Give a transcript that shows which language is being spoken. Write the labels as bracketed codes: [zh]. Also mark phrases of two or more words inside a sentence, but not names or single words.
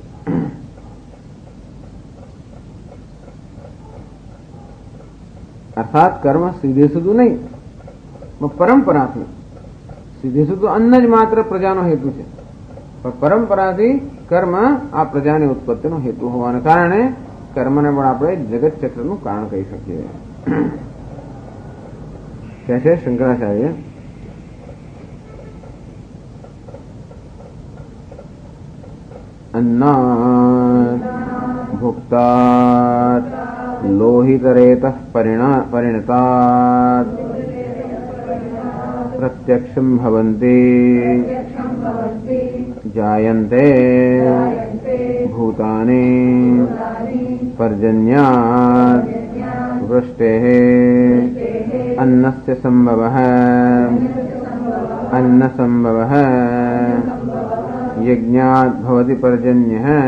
[gu] અર્થાત કર્મ સીધે સીધું નહીં, પરંપરાથી. સીધે સીધું અન્ન જ માત્ર પ્રજાનો હેતુ છે, પણ પરંપરાથી કર્મ આ પ્રજાની ઉત્પત્તિનો હેતુ હોવાને કારણે કર્મને પણ આપણે જગત ચક્રનું કારણ કહી શકીએ. કહે છે શંકરાચાર્ય, [sa] अन्नात् भुक्तात् लोहितरेतः परिणतात् प्रत्यक्षं भवन्ति जायन्ते भूतानि पर्जन्यात् वृष्टेः अन्नस्य संभवः अन्नसंभवः यज्ञात् भवति पर्जन्यः